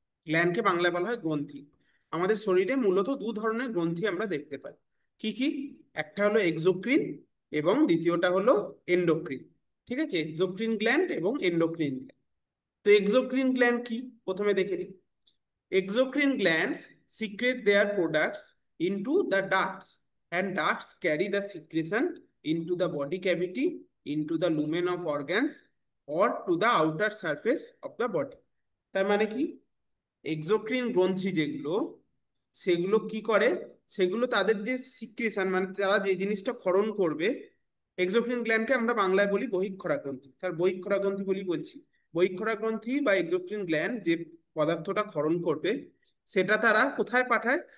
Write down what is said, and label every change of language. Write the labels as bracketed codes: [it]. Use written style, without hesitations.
[bn] গ্ল্যান্ডকে বাংলায় বলা হয় গ্রন্থি। আমাদের শরীরে মূলত দু ধরনের গ্রন্থি আমরা দেখতে পাই। কি কি? একটা হলো এক্সোক্রিন এবং দ্বিতীয়টা হলো এন্ডোক্রিন। ঠিক আছে, এক্সোক্রিন গ্ল্যান্ড এবং এন্ডোক্রিন গ্ল্যান্ড। তো এক্সোক্রিন গ্ল্যান্ড কি প্রথমে দেখে নিই। [en] Exocrine glands secrete their products into the ducts, and ducts carry the secretion into the body cavity, into the lumen of organs, or to the outer surface of the body. [bn] তার মানে কি? এক্সোক্রিন গ্রন্থি যেগুলো, সেগুলো কি করে, সেগুলো তাদের যে সিক্রেশন মানে তারা যে জিনিসটা ক্ষরণ করবে, এক্সোক্রিন গ্ল্যান্ডকে আমরা বাংলায় বলি বহিঃক্ষরা গ্রন্থি। তার বহিঃক্ষরা গ্রন্থি বলছি। বহিঃক্ষরা গ্রন্থি বা এক্সোক্রিন গ্ল্যান্ড যে পদার্থটা ক্ষরণ করবে, সেটা তারা কোথায় পাঠায়?